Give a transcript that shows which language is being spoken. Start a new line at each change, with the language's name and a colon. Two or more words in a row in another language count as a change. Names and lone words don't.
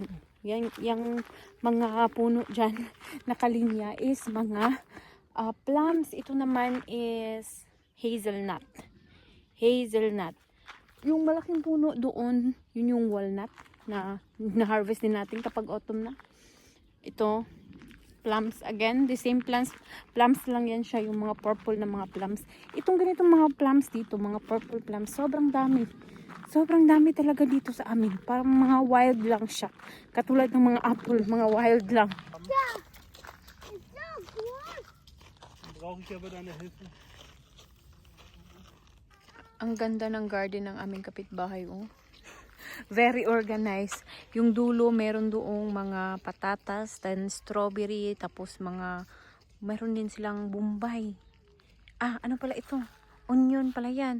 Filipino: Yung mga puno dyan nakalinya is mga plums. Ito naman is hazelnut. Hazelnut. Yung malaking puno doon, yun yung walnut na na-harvest din natin kapag autumn na. Ito,
English: plums. Again, the same plums.
Filipino: Plums lang yan siya, yung mga purple na mga plums. Itong ganitong mga plums dito, mga
English: purple plums,
Filipino: sobrang dami. Sobrang dami talaga dito sa amin. Parang mga wild lang siya. Katulad ng mga apple, mga wild lang.
German: Brauche ich aber deine Hilfe.
Filipino: Ang ganda ng garden ng aming kapitbahay, oh.
English: Very organized.
Filipino: Yung dulo, meron doong mga patatas, then strawberry, tapos meron din silang bombay. Ano pala ito? Onion pala yan.